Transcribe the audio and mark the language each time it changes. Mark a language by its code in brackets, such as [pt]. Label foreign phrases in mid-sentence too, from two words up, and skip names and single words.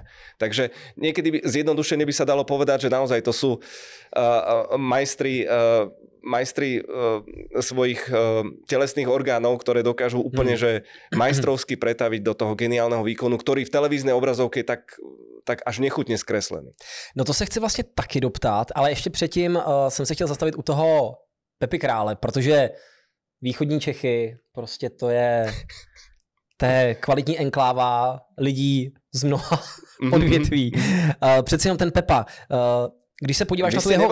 [sk] Takže niekedy zjednodušene by sa dalo povedať, že naozaj to sú majstri svojich telesných orgánov, ktoré dokážu úplne že majstrovsky pretaviť do toho geniálneho výkonu, ktorý v televíznej obrazovke je tak až [cs] nechutně zkreslený. No to se chci vlastně taky doptát, ale ještě předtím jsem se chtěl zastavit u toho Pepi Krále, protože východní Čechy, prostě to je kvalitní enkláva lidí z mnoha odvětví. Přeci jenom ten Pepa, když se podíváš na tu jeho...